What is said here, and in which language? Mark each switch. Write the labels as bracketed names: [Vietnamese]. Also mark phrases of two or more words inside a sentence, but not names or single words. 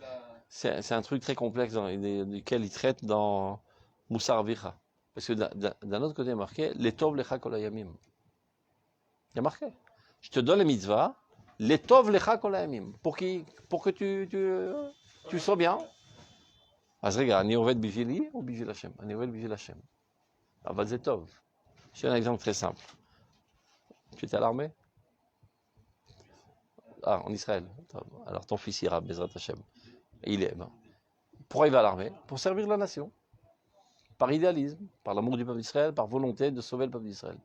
[French] C'est un truc très complexe duquel il traite dans Moussar Vicha. Parce que d'un autre côté, il y a marqué les [Hebrew] טוב לך כל הימים. [French] Il y a marqué. Je te donne les mitzvahs, les [Hebrew] טוב לך כל הימים. [French] Pour que tu sois bien. [Hebrew] אז רגע, אני עובד בשבילי ou בשביל השם? אני עובד בשביל השם. אבל זה טוב. [French] Je donne un exemple très simple. Tu étais à l'armée? Ah, en Israël. Alors ton fils ira, [Hebrew] בעזרת השם. [French] Il est. Ben. Pourquoi il va à l'armée? Pour servir la nation. Par idéalisme, par l'amour du peuple d'Israël, par volonté de sauver le peuple d'Israël.